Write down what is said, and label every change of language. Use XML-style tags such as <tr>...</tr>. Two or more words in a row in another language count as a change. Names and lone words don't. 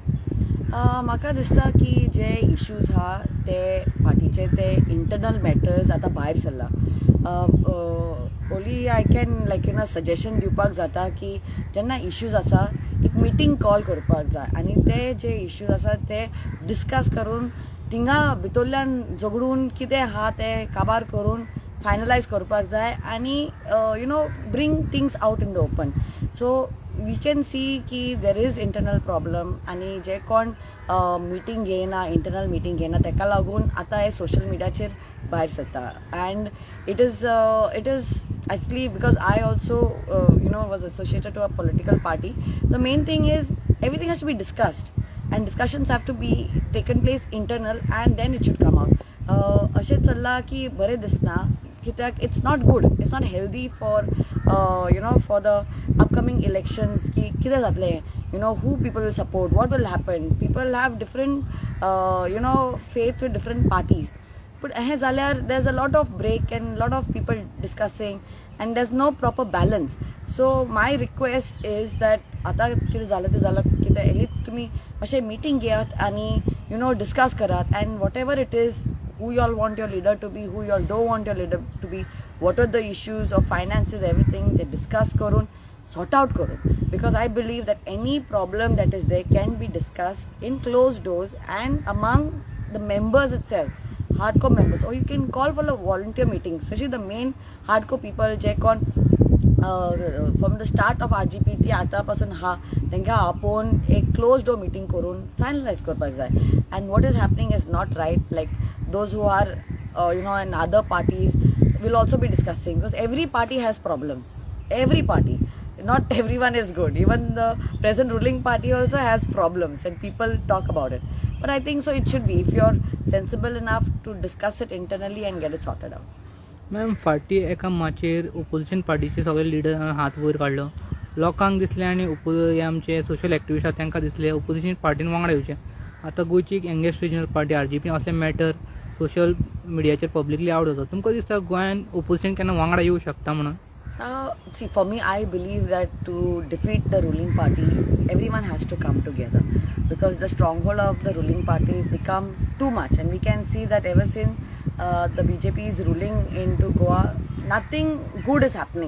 <kok>म्हाका दिसता की जे इश्यूज आहा ते पार्टीचे ते</kok> <en>internal matters</en> <kok>आतां भायर सरला</kok> <en>only I can suggestion</en> <kok>दिवपाक जाता की जेन्ना इश्यूज आसा एक</kok> <en>meeting call</en> <kok>करपाक जाय आणि ते जे इश्यूज आसा ते डिस्कस करून थिंगा भितरल्यान झगडून कितें आहा ते काबार करून फायनलायज करपाक जाय आणि</kok> <en>bring things out in the open so we can see that there is internal problem</en> <kok>आणि जे कोण मिटींग घेयना</kok> <en>internal meeting</en> <kok>घेयना तेका लागून आतां हे सोशल मिडियाचेर भायर सरता</kok> <en>and it is actually because I also was associated to a political party. The main thing is everything has to be discussed and discussions have to be taken place internal and then it should come out</en> <kok>अशें चल्ला की बरें दिसना कित्याक</kok> <en>it's not good, it's not healthy for the upcoming elections</en> <kok>की कितें जातलें</kok> <en>who people will support, what will happen. People have different faith with different parties. But there's a lot of break and a lot of people discussing and there's no proper balance. So my request is that</en> <kok>आता कितें जालें तें जालां कितें एलीट तुमी मातशें मिटींग घेयात आनी डिस्कस करात</kok> <en>and whatever it is who you all want your leader to be, who you all don't want your leader to be, what are the issues of finances, everything they discuss करून sort out करून because I believe that any problem that is there can be discussed in closed doors and among the members itself, hardcore members, or you can call for a volunteer meeting, especially the main hardcore people</en> <kok>जे कोण</kok> <en>from the start of RGP</en> <kok>ती आतां पासून हा तेंका आपोवन एक क्लोज डोर मिटींग करून फायनलायज करपाक जाय</kok> <en>and what is happening is not right. Like those who are in other parties will also be discussing because every party has problems. Every party, not everyone is good. Even the present ruling party also has problems and people talk about it. But I think so it should be if you're sensible enough to discuss it internally and get it sorted out.</en> <kok>मॅम फाटी एका माचेर ओपोजिशन पार्टीचे सगळे लिडर हात वयर काडलो लोकांक दिसलें आनी हे आमचे</kok> <en>social activist</en> <kok>आसा तांकां दिसलें ओपोजिशन पार्टीन वांगडा येवचें आतां गोंयची एक</kok> <en>youngest regional party</en> <kok>आरजीपी असले मॅटर सोशल मिडियाचेर पब्लिकली आवट जाता तुमकां दिसता गोंयान ओपोजिशन केन्ना वांगडा येवं शकता म्हणून</kok> <en>See, for me, I believe that to defeat the ruling party, everyone has to come together because the stronghold of the ruling party has become too much. And we can see that ever since the BJP is ruling into Goa, nothing good is happening.</en>